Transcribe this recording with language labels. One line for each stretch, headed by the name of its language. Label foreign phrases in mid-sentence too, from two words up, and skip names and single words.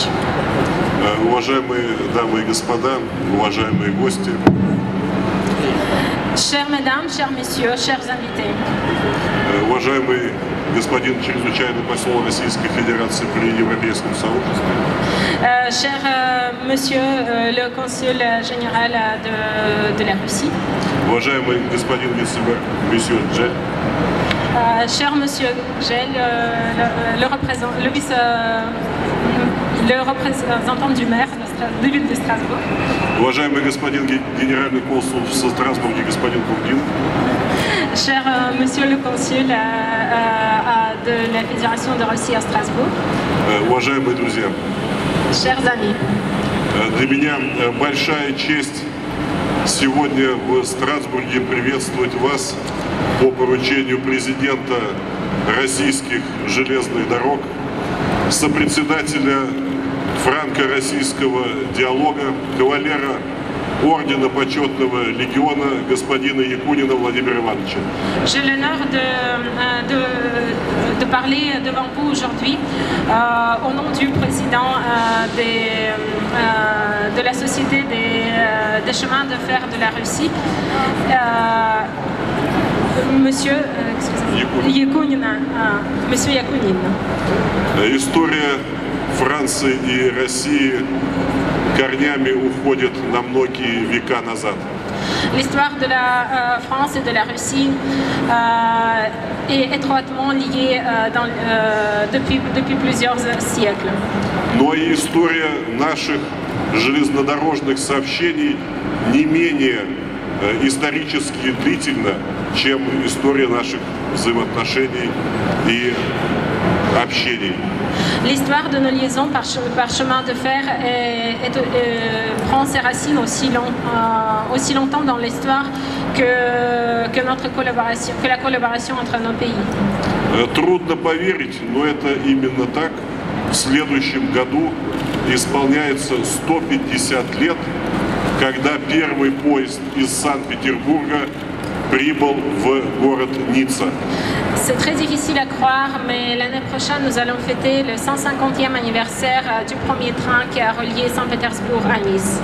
Russian: Уважаемые дамы и господа, уважаемые гости.
French: Chères mesdames, chers messieurs, chers invités.
Russian: Уважаемый господин чрезвычайный посол Российской Федерации при Европейском сообществе.
French: Cher monsieur le consul général de la Russie.
Russian: Уважаемый господин вице-мэр,
French: monsieur Gzell. Cher monsieur Gzell, le représentant du maire de ville de Strasbourg.
Russian: Уважаемый господин генеральный консул в Страсбурге, господин Курдин.
French: Cher monsieur le consul de la Fédération de Russie à Strasbourg.
Russian: Уважаемые друзья.
French: Chers amis.
Russian: Для меня большая честь сегодня в Страсбурге приветствовать вас по поручению президента российских железных дорог, сопредседателя франко-российского диалога, кавалера ордена почетного легиона господина Якунина Владимира Ивановича.
French: J'ai l'honneur de parler devant vous aujourd'hui au nom du président de la Société des chemins de fer de la Russie, Monsieur Якунин. Monsieur Якунин.
Russian: История Франции и России корнями уходит на многие века назад.
French: L'histoire de la France et de la Russie est étroitement liée depuis plusieurs siècles.
Russian: Но и история наших железнодорожных сообщений не менее исторически длительна, чем история наших взаимоотношений и общений.
French: L'histoire de nos liaisons par chemin de fer prend ses racines aussi longtemps dans l'histoire que la collaboration entre nos pays.
Russian: Трудно поверить, но это именно так. В следующем году исполняется 150 лет, когда первый поезд из Санкт-Петербурга прибыл в город Ницца.
French: C'est très difficile à croire, mais l'année prochaine, nous allons fêter le 150e anniversaire du premier train qui a relié Saint-Pétersbourg à Nice.